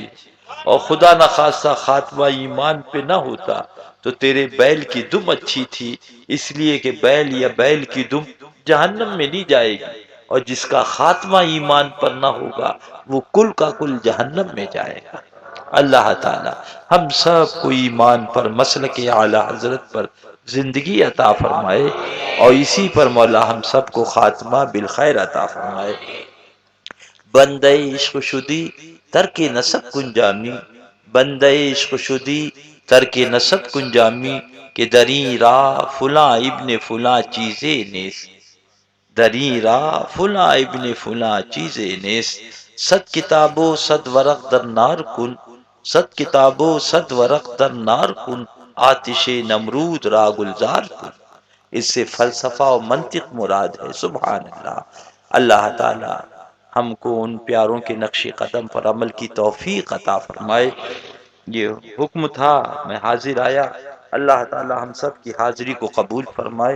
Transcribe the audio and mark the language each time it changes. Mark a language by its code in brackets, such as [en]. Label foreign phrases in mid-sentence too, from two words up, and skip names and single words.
[ur] اور خدا نخواستہ خاتمہ ایمان پہ نہ ہوتا تو تیرے بیل کی دم اچھی تھی، اس لیے کہ بیل یا بیل کی دم جہنم میں نہیں جائے گی، اور جس کا خاتمہ ایمان پر نہ ہوگا وہ کل کا کل جہنم میں جائے گا. اللہ تعالی ہم سب کو ایمان پر، مسلک اعلی حضرت پر زندگی عطا فرمائے، اور اسی پر مولا ہم سب کو خاتمہ بالخیر عطا فرمائے. [fa] بندے عشق شدی ترک نسب کنجامی، بندے عشق شدی ترک نسب کنجامی، کہ دریں راہ فلاں ابن فلاں چیزیں نیست. دریں راہ فلاں ابن فلاں چیزیں نیست. 100 کتابوں 100 ورق در نار کن، 100 کتابوں 100 ورق در نار کن، آتش نمرود را گلزار کن. [ur] اس سے فلسفہ و منطق مراد ہے. سبحان اللہ. اللہ تعالی ہم کو ان پیاروں کے نقش قدم پر عمل کی توفیق عطا فرمائے. یہ حکم تھا، میں حاضر آیا. اللہ تعالی ہم سب کی حاضری کو قبول فرمائے.